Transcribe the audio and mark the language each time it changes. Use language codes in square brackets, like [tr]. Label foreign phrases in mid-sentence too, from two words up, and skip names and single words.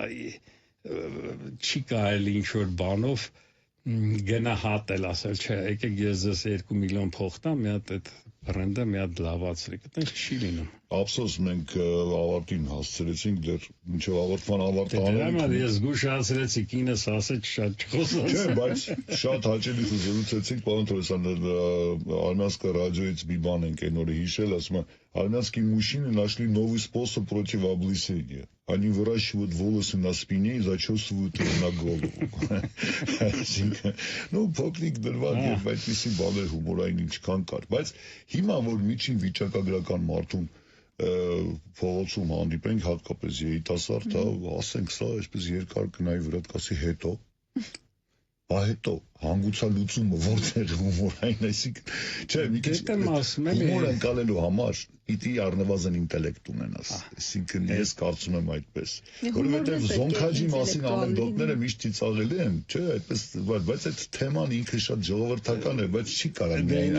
[hy] չի կարելի ինչ-որ բանով գնահատել, ասել չէ, եկեք ես ձեզ 2 միլիոն փող տամ, մի հատ այդ բրենդը մի հատ լավացրեք, այդպես չի լինում։ Ափսոս մենք ավարտին հասցրեցինք, դեռ մինչև ավարտման ավարտանալու ես զգուշացրեցի, կինս ասեց շատ չխոսած։ Չէ, բայց շատ հաճելի զրուցեցինք, պարոն Թորոսյան, [ru] Армянское радиоից [hy] մի բան ենք այն օրը հիշել, ասում է [ru] армянские мужчины нашли новый способ против облысения. Они выращивают волосы на спине и зачесывают их на голову. Ну, [hy] փոքրիկ դրվագ եւ այդպիսի բաներ հումորային ինչքան կար, բայց հիմա որ միջին վիճակագրական մարդուն փողոցում հանդիպենք, հատկապես երիտասարդ, ասենք սա այսպես երկար կնայի վրա կասի հետո հետո հանգուցալուծումը որտեղ հումորային, այսինքն չէ, մի քիչ հումոր ընկալելու համար պիտի առնվազն ինտելեկտ ունենաս, այսինքն ես կարծում եմ այդպես, որովհետև Զոնքաջի մասին անեկդոտները միշտ ծիծաղելի են, չէ, այդպես, բայց այդ թեման ինքը շատ ժողովրդական է, բայց չի կարող միայն